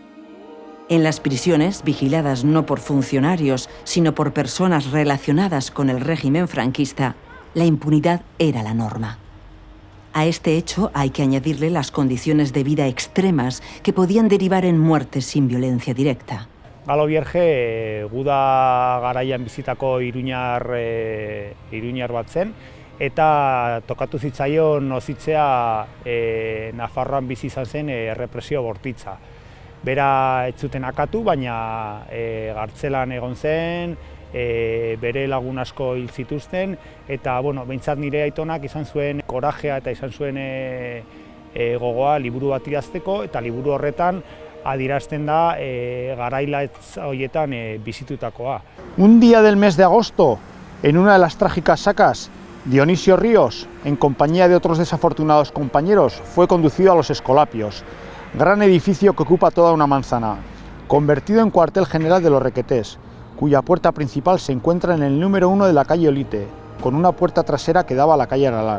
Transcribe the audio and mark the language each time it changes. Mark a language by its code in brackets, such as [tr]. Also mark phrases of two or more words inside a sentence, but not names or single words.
[es] En las prisiones, vigiladas no por funcionarios, sino por personas relacionadas con el régimen franquista, la impunidad era la norma. A este hecho hay que añadirle las condiciones de vida extremas que podían derivar en muertes sin violencia directa. [eu] Galo Bierge guda garaian bizitako iruñar bat zen, eta tokatu zitzaion nozitzea Nafarroan bizi izan zen errepresio bortitza. Bera ez zuten akatu, baina gartzelan egon zen, bere lagun asko hil zituzten, eta behintzat nire aitonak izan zuen korajea eta izan zuen gogoa liburu bat idazteko, eta liburu horretan adierazten da garailatz horietan bizitutakoa. [es] Un día del mes de agosto, en una de las trágicas sacas, Dionisio Ríos, en compañía de otros desafortunados compañeros, fue conducido a los Escolapios, gran edificio que ocupa toda una manzana, convertido en cuartel general de los Requetés, cuya puerta principal se encuentra en el número 1 de la calle Olite, con una puerta trasera que daba a la calle Aralar.